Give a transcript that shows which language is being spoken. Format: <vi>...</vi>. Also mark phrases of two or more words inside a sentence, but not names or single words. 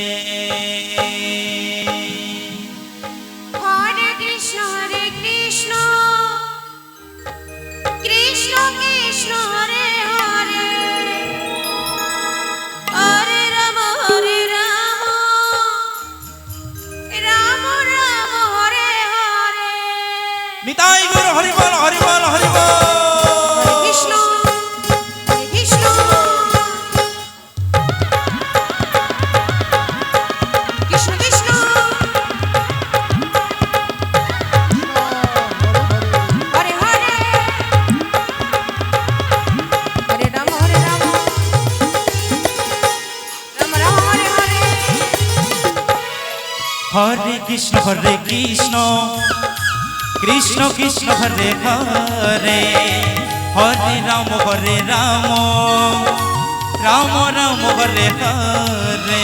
<sa>হরে কৃষ্ণ কৃষ্ণ কৃষ্ণ হরে হরে হরে রাম রাম রাম হরে হরে</sa> <bn>নিতাই গৌর হরি বল হরি বল হরি বল।</bn> <sa>কৃষ্ণ কৃষ্ণ কৃষ্ণ কৃষ্ণ হরে হরে হরে রাম রাম রাম হরে হরে হরে কৃষ্ণ কৃষ্ণ কৃষ্ণ হরে হরে হরে রাম রাম রাম হরে হরে</sa>